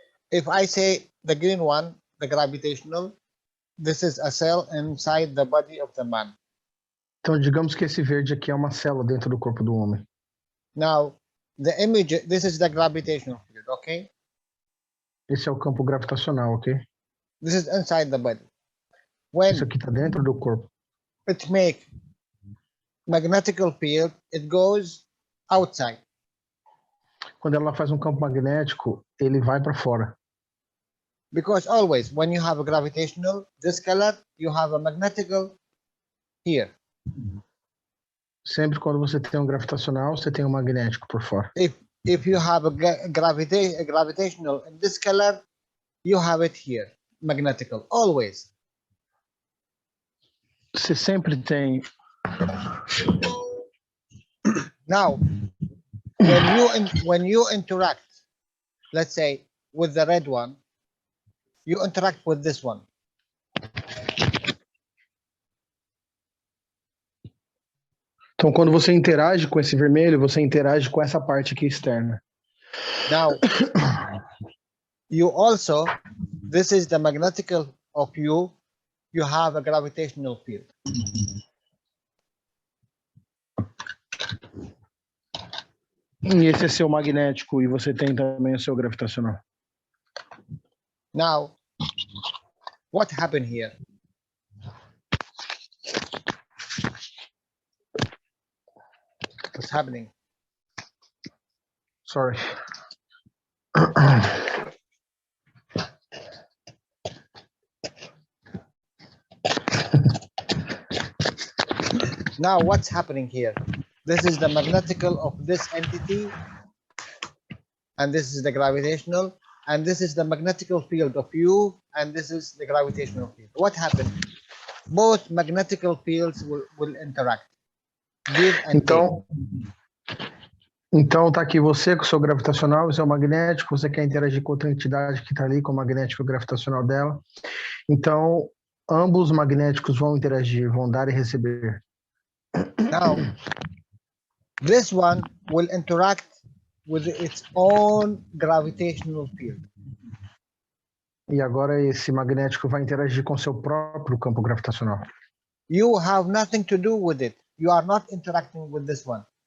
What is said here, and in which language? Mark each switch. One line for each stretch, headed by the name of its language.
English: If I say the green one, the gravitational, this is a cell inside the body of the man.
Portuguese: Então, digamos que esse verde aqui é uma célula dentro do corpo do homem.
English: Now, the image, this is the gravitational field, okay?
Portuguese: Esse é o campo gravitacional, ok?
English: This is inside the body. When
Portuguese: Isso aqui está dentro do corpo.
English: it make magnetical field, it goes outside.
Portuguese: Quando ela faz um campo magnético, ele vai para fora.
English: Because always, when you have a gravitational, this color, you have a magnetical here.
Portuguese: Sempre quando você tem um gravitacional, você tem um magnético por fora.
English: If you have a gravitational in this color, you have it here, magnetical, always.
Portuguese: Você sempre tem.
English: Now, when you interact, let's say with the red one, you interact with this one.
Portuguese: Então, quando você interage com esse vermelho, você interage com essa parte aqui externa.
English: Now, you also, this is the magnetical of you have a gravitational field.
Portuguese: E esse é seu magnético e você tem também o seu gravitacional.
English: Now, what happened here? What's happening? Sorry. Now, what's happening here? This is the magnetical of this entity, and this is the gravitational, and this is the magnetical field of you, and this is the gravitational field. What happened? Both magnetical fields will interact. Give and take.
Portuguese: Então tá aqui você com o seu gravitacional e seu magnético, você quer interagir com outra entidade que está ali com o magnético e o gravitacional dela. Então, ambos os magnéticos vão interagir, vão dar e receber.
English: Now, this one will interact with its own gravitational field.
Portuguese: E agora esse magnético vai interagir com seu próprio campo gravitacional.
English: You have nothing to do with it. You are not interacting with this one.